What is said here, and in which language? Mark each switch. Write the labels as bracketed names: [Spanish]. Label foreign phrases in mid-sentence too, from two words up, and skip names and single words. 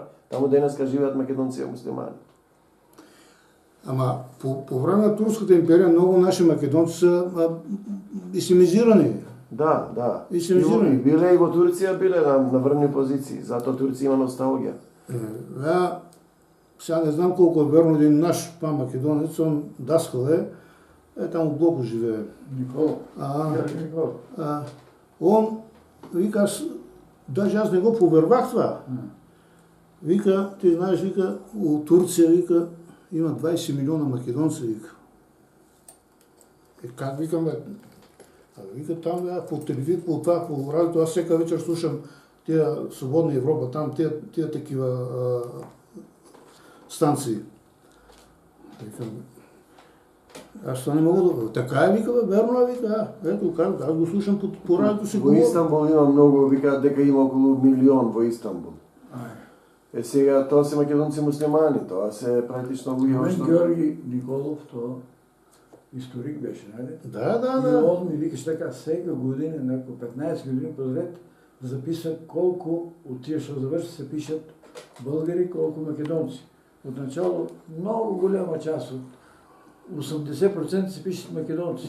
[Macedonian] Таму денеска живеат македонци и муслимани. [Bulgarian] Ама по време на Турската империя много наши македонци са исламизирани. Да. Исламизирани. [Macedonian] Биле и во Турција, биле на врвни позиции, затоа Турција има носталгија. [Bulgarian] Сега не знам колко е верно един наш македонец, он Даскал там в Блоко живее. Никол. Никол. Он вика, даже аз не го повервах това. Вика, ти знаеш, вика, у Турция, вика, има 20 милиона македонци, вика. Как викам, бе? Вика, там, по телевизия, по това, по радиото, аз всека вечер слушам тия Свободна Европа, там, тия такива станции. Викам, аз това не мога да... Така е, вика, бе, верно е, вика, ето, аз го слушам по радиото си. [Macedonian] Во Истанбул има много, вика, дека има околу 1 милион во Истанбул. Сега, тоа се македонци муслимани, тоа се практично Мен Георги Николов, тоа историк беше, нали? Да. [Bulgarian] И он ми викаш така, всека година, 15 години подред, записват колко от тия што завършат се пишат българи, колко македонци. Отначало много голяма част от 80% се пишат македонци.